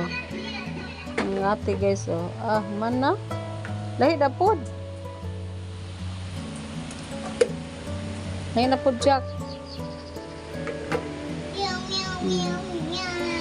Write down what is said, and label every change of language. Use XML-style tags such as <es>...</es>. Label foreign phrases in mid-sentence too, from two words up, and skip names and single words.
<ceb>Ang ate guys oh. Mana? Lahi na pod. Lahi na pod Jack. Meow, meow, meow, meow.</ceb>